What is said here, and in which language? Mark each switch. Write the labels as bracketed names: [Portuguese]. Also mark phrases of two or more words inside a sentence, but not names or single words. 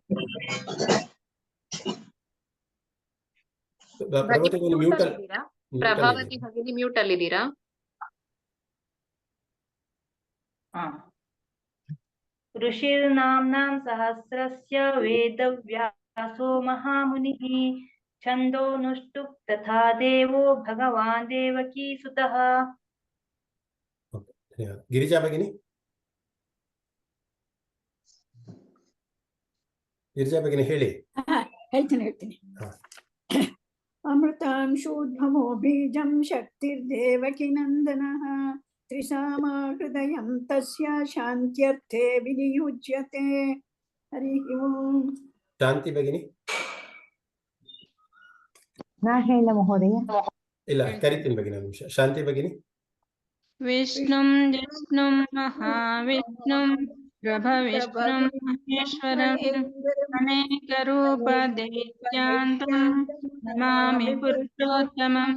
[Kannada] ಪ್ರಭಾವತಿ ಭಗಿನಿ ಮ್ಯೂಟ್ ಅಲ್ಲಿ. ಪ್ರಭಾವತಿ ಭಗಿನಿ ಮ್ಯೂಟ್ ಅಲ್ಲಿದ್ದೀರಾ? [Sanskrit] ಋಷಿರ್ನಾಮ್ನಾಂ ಸಹಸ್ರಸ್ಯ ವೇದವ್ಯಾಸೋ ಮಹಾಮುನಿಃ ಛಂದೋನುಷ್ಠುಪ್ ತಥಾ ದೇವೋ ಭಗವಾನ್ ದೇವಕೀ ಸುತಃ. [Kannada] ಗಿರಿಜಾ ಭಗಿನಿ. ಗಿರಿಜಾ ಭಗಿನಿ ಹೇಳಿ. [Sanskrit] ಹೇಳ್ತೀನಿ. ಅಮೃತಾಂಶೋದ್ಭವೋ ಬೀಜಂ ಶಕ್ತಿರ್ದೇವಕಿ ನಂದನಃ ತ್ರಿಸಾಮಾ ಹೃದಯಂ ತಸ್ಯ ಶಾಂತ್ಯರ್ಥೇ ವಿನಿಯುಜ್ಯತೆ. ಹರಿ ಓಂ. [Kannada] ಶಾಂತಿ ಭಗಿನಿ. ನಾ ಹೇಳ ಮಹೋದಯ. ಇಲ್ಲ, ಕರಿತೀನಿ ಭಗಿನಿ ಒಂದು ನಿಮಿಷ. ಶಾಂತಿ ಭಗಿನಿ. [Sanskrit] ವಿಷ್ಣುಂ ಜಿಷ್ಣುಂ ಮಹಾವಿಷ್ಣುಂ ಪ್ರಭವಿಷ್ಣುಂ ಮಹೇಶ್ವರಂ ಅನೇಕ ರೂಪ ದೈತ್ಯಾಂತಂ ನಮಾಮಿ ಪುರುಷೋತ್ತಮಂ.